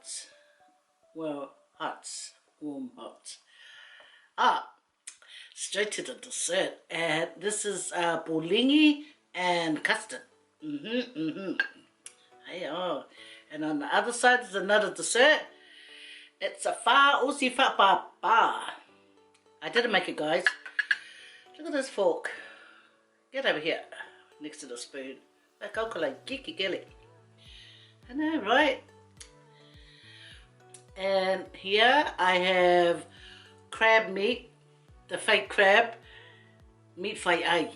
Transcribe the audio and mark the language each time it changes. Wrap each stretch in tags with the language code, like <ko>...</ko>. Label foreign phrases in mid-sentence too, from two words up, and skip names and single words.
<en>Well, hot, warm, hot. Straight to the dessert, and this is bolingi and custard. Hey, oh. And on the other side is another dessert. It's a fa usi fa pa pa. I didn't make it, guys. Look at this fork. Get over here, next to the spoon. Like like geeky gilly. I know, right? And here I have crab meat, the fake crab meat Faye.</en>